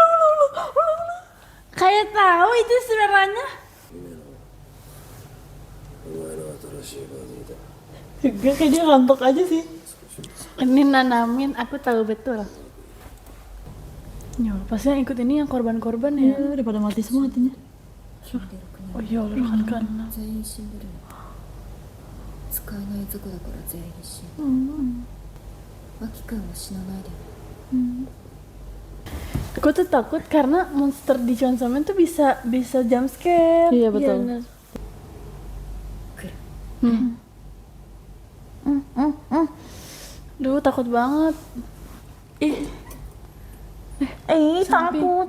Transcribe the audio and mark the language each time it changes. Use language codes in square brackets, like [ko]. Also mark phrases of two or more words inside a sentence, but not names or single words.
[id] Kayak tahu itu suaranya. Gak, kayak dia ngantuk aja sih. Ini nanamin, aku tahu betul. Ya, pasti yang ikut ini yang korban-korban ya. Ya, udah pada mati semua hatinya. Oh ya Allah, kan. [ja] 全員死んでるの使えない族だから全員死んだアキ君は死なないでね [id] Aku tuh takut karena monster di Chainsaw Man tuh bisa [en] jump scare. [id] Iya, betul. benar. [ja] 来る [id] Duh, takut banget. Ih, Takut.